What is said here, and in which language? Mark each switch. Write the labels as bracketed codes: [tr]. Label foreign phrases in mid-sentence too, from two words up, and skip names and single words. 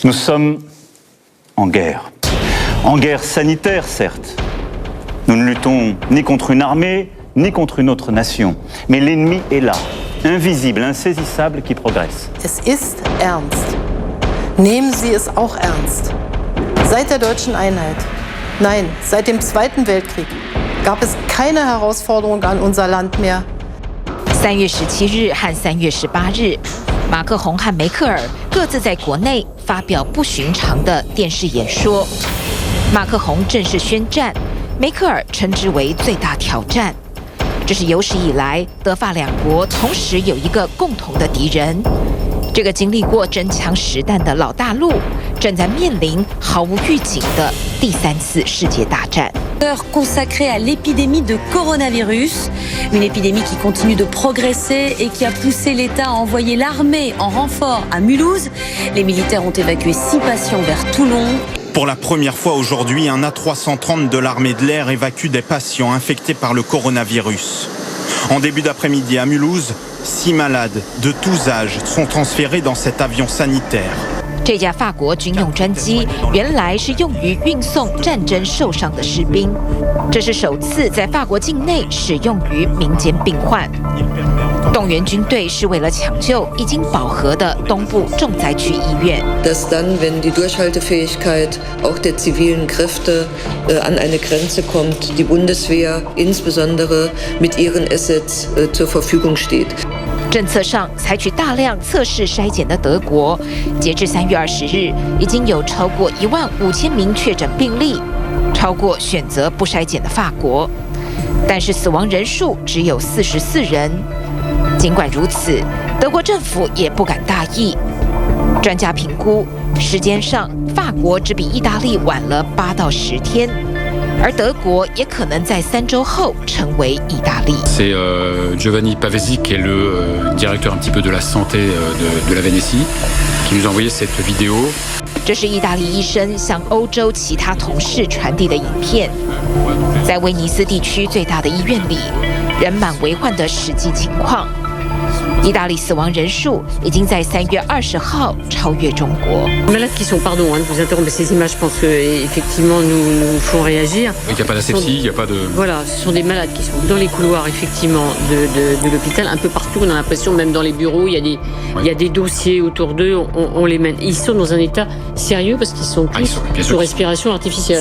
[fr] Nous sommes en guerre sanitaire certes. Nous ne luttons ni contre une armée, ni contre une autre nation. Mais l'ennemi est là, invisible, insaisissable, qui progresse. [de] Es ist ernst. Nehmen Sie es auch ernst. Seit der deutschen Einheit, nein, seit dem Zweiten Weltkrieg, gab es keine Herausforderung an unser Land mehr. [zh] 3 月17日和3月18日，马克宏和梅克尔各自在国内发表不寻常的电视演说。马克宏正式宣战，梅克尔称之为最大挑战。这是有史以来德法两国同时有一个共同的敌人。这个经历过真枪实弹的老大陆，正在面临毫无预警的第3次世界大战。 [fr] Consacrée à l'épidémie de coronavirus, une épidémie qui continue de progresser et qui a poussé l'État à envoyer l'armée en renfort à Mulhouse. Les militaires ont évacué 6 patients vers Toulon. Pour la première fois aujourd'hui, un A330 de l'armée de l'air évacue des patients infectés par le coronavirus. En début d'après-midi à Mulhouse, 6 malades de tous âges sont transférés dans cet avion sanitaire. [zh] 这架法国军用专机原来是用于运送战争受伤的士兵，这是首次在法国境内使用于民间病患。动员军队是为了抢救已经饱和的东部重灾区医院。 [de] Dass dann, wenn die Durchhaltefähigkeit auch der zivilen Kräfte an eine Grenze kommt, die Bundeswehr insbesondere mit ihren Assets zur Verfügung steht. [zh] 政策上采取大量测试筛检的德国，截至3月20日，已经有超过15000名确诊病例，超过选择不筛检的法国。但是死亡人数只有44人。尽管如此，德国政府也不敢大意。专家评估，时间上法国只比意大利晚了8到10天。而德国也可能在3周后成为意大利。 [fr] C'est Giovanni Pavesi qui est le directeur un petit peu de la santé de la Vénétie qui nous a envoyé cette vidéo. [zh] 这是意大利医生向欧洲其他同事传递的影片，在威尼斯地区最大的医院里，人满为患的实际情况。意大利死亡人数已经在3月20号超越中国。 [fr] Malades qui sont, pardon, de vous interrompre, mais ces images, je pense qu'effectivement nous font réagir. Il n'y a pas d'asepsie, il n'y a pas de. Voilà, ce sont des malades qui sont dans les couloirs, effectivement, de l'hôpital, un peu partout. On a l'impression, même dans les bureaux, il y a des dossiers autour d'eux, on les mène. Ils sont dans un état sérieux parce qu'ils sont tous sous respiration artificielle.